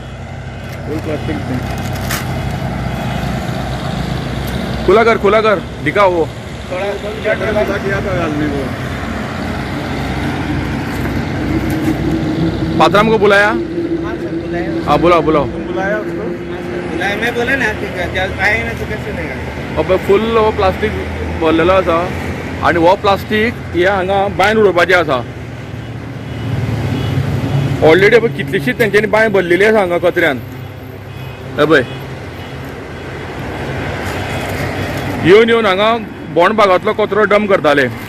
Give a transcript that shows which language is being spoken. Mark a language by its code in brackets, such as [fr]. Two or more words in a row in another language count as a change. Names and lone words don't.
[hi] खुला कर दिखा वो। पात्राम को बुलाया? हाँ सर, बुलाए। हाँ, बुलाओ बुलाओ. बुलाया उसको? हाँ सर, बुलाया। मैं बोला ना कि जब आए ना तो कैसे देगा। [kok] अब फुल वो प्लास्टिक भरलेलो आसा आणि वो प्लास्टिक हे हांगा बायन उडोवपाचें आसा. ऑलरेडी पळय कितलीशीच तेंच्यांनी बाय भरलेली आसा हांगा कचऱ्यान. हे पळय येवन हांगा बोंड भागांतलो कचरो डंप करताले.